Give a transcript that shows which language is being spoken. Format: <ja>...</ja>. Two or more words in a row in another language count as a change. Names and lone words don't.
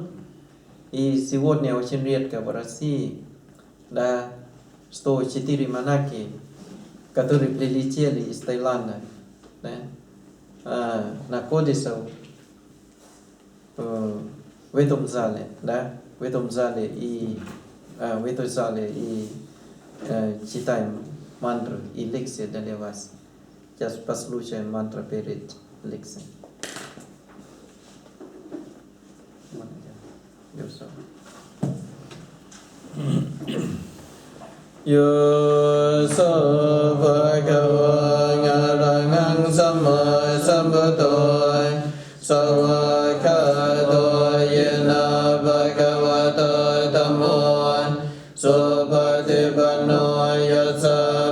<ru>И сегодня очень редко в России, да, 104 монахи, которые прилетели из Таиланда, да, находятся в этом зале, да, в этой зале и читаем мантру и лекции для вас. Сейчас послушаем мантру перед лекцией.</ru> <pi>Yo so bhagava arahang samma sambuddho savakado yena bhagavato dhammo supatipanno yassa</pi>